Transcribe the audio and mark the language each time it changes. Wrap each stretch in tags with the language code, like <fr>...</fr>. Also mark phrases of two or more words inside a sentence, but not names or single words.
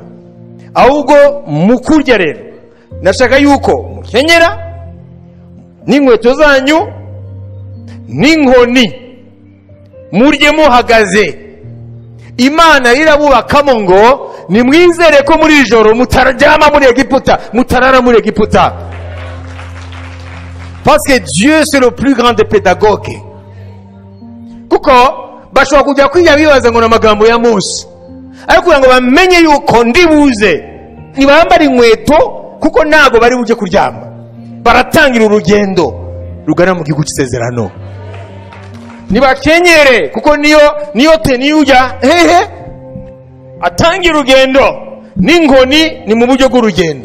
<rw>Ahubwo mukurya rero nashaka yuko mukenyera n'inkweto zanyu n'inkoni murye muhagaze. Imana irabubakamo ngo nimwizere ko muri ijoro mutaryama muri Egiputa, mutarara muri Egiputa.</rw> <fr>Parce que Dieu c'est le plus grand des pédagogues.</fr> <rw>Kuko bashobora kujya kwiya bibaza ngo n'amagambo ya Mose, ariko kugira ngo bamenye yuko ndibuze nibambara inkweto kuko ntago bari buje kuryama. Baratangira urugendo rugana mu gihugu cy'isezerano. Nibakenyere kuko niyo teniyuja atangira urugendo n'inkoni ni mu buryo bw'urugendo.</rw>